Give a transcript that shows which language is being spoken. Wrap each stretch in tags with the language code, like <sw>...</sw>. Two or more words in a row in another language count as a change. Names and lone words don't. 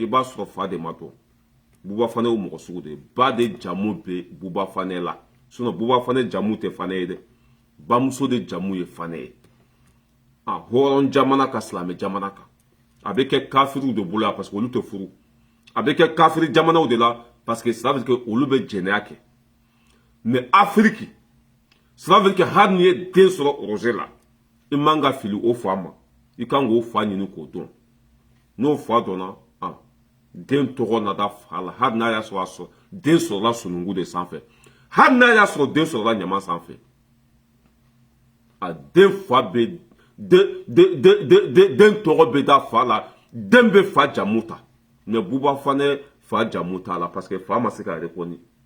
<bm>b'a sɔrɔ fa de ma dɔn Buba Fane ye mɔgɔ sugu de ye ba de jamu bɛ Buba Fane la sinon Buba Fane jamu tɛ Fane ye dɛ bamuso de jamu ye Fane ye hɔrɔn jamana ka silamɛ jamana kan a bɛ kɛ kafiriw de bolo</bm> <fr>parce que</fr> <bm>olu tɛ furu a bɛ kɛ kafiri jamanaw de la parce que</bm> <fr>ça veut dire que</fr> <bm>olu bɛ jɛnɛya kɛ mais Afiriki</bm> <fr>ça veut dire que</fr> <bm>hali n'i ye den sɔrɔ projet la i man ka fili o fa ma i kan k'o fa ɲini k'o dɔn n'o fa dɔnna den tɔgɔ nada fa la hali n'a y'a sɔrɔ den sɔrɔla sunungu de sanfɛ hali n'a y'a sɔrɔ den sɔrɔla ɲama sanfɛ a den fa bɛ den tɔgɔ bɛ da fa la den bɛ fa jamu ta mais Buba Fane fa jamu t'a la</bm> <fr>parce que</fr> <bm>fa ma se ka reconnu</bm>